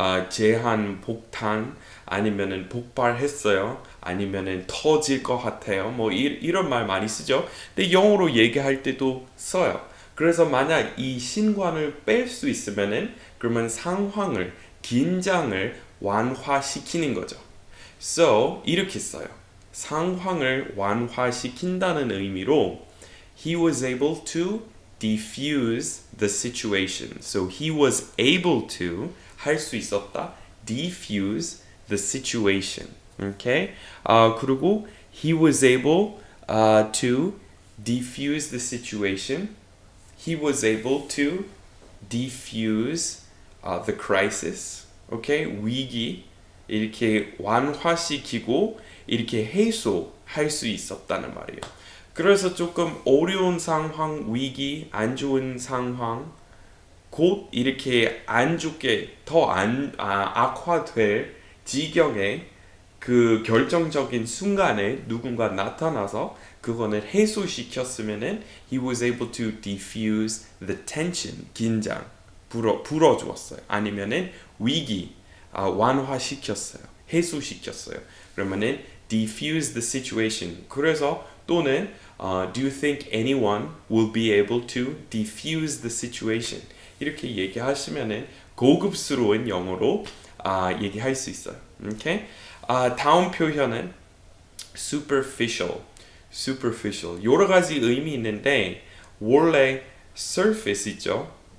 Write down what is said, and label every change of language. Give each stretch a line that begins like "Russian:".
Korean: 제한 폭탄 아니면은 폭발했어요. 아니면은 터질 것 같아요. 뭐 이런 말 많이 쓰죠. 근데 영어로 얘기할 때도 써요. 그래서 만약 이 신관을 뺄 수 있으면은 그러면 상황을 긴장을 완화시키는 거죠. So 이렇게 써요. 상황을 완화시킨다는 의미로
English: he was able to diffuse the situation. So he was able to
Korean: 할 수 있었다.
English: diffuse the situation. Okay? 그리고 he was able to diffuse the situation. He was able to defuse the crisis. Okay?
Korean: 위기 이렇게 완화시키고 이렇게 해소할 수 있었다는 말이에요. 그래서 조금 어려운 상황, 위기, 안 좋은 상황 곧 이렇게 안 좋게 악화될 지경에 그 결정적인 순간에 누군가 나타나서 그거는 해소시켰으면은
English: he was able to diffuse the tension
Korean: 긴장 불어주었어요. 아니면은 위기 완화시켰어요. 해소시켰어요.
English: 그러면은 diffuse the situation.
Korean: 그래서 또는
English: do you think anyone will be able to diffuse the situation?
Korean: 이렇게 얘기하시면은 고급스러운 영어로 얘기할 수 있어요. 오케이? 다음 표현은 superficial.
English: superficial.
Korean: 여러 가지 의미 있는데 원래 surface 있죠.